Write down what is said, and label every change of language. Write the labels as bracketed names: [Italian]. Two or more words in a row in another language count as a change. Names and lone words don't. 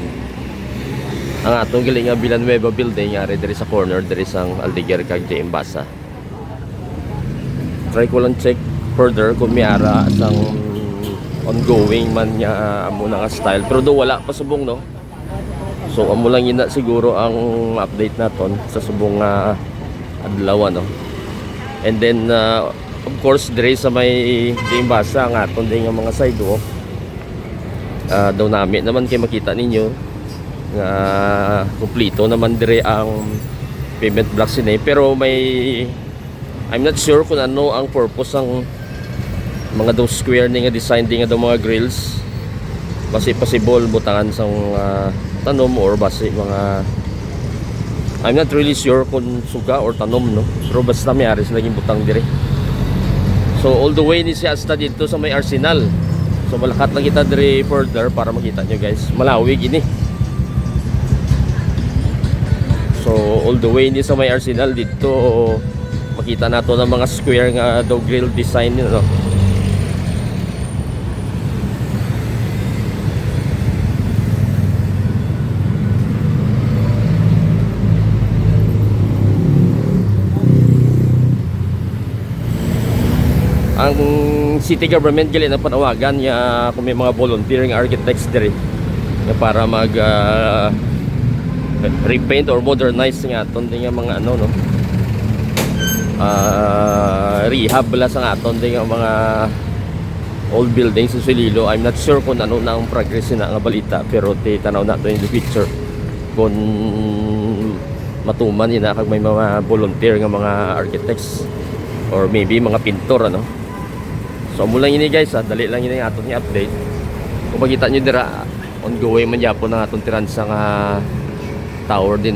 [Hiligaynon] Ang atong giling nga Villanueva building ari dire sa corner dire sang Aldeguer kag J Imbasa. Try ko lang check further kung may ara sang ongoing man niya amo na nga style pero daw wala pa subong no. So amo lang ina siguro ang update naton sa subong adlaw no. [English] And then of course [Hiligaynon] dire sa may Imbasa nga aton din nga mga sidewalk daw nami naman kay makita ninyo nga kompleto naman dire ang [English] pavement blocks [Hiligaynon] ni pero may [English] I'm not sure [Hiligaynon] kung ano ang purpose ang mga daw square ni nga design din nga daw mga grills basi possible butangan sang tanom or basi mga [English] I'm not really sure [Hiligaynon] kung suga or tanom no pero basta may aris laging butang dire. So [English] all the way [Hiligaynon] ni siya hasta dito sa may Arsenal. So malakat lang kita dire further para makita nyo guys malawig ini. So [English] all the way [Hiligaynon] ni sa may Arsenal dito makita nato ng mga square nga daw grill design no. Ang city government gali na panawagan niya kung may mga [English] volunteering architects [Hiligaynon] dire na para mag [English] repaint or modernize [Hiligaynon] nga aton din nga mga ano no. Rehab la sa aton din nga mga [English] old buildings [Hiligaynon] sa Iloilo. [English] I'm not sure [Hiligaynon] kung ano na ang progress na nga balita, pero tanaw nato [English] in the picture [Hiligaynon] kung matuman ina kag may mga volunteer nga mga architects [English] or maybe [Hiligaynon] mga pintor ano. So amo lang ini guys, dali lang ini aton nga update. Kung makita nyo dira ongoing man yapon ang aton tiransa nga tower din no.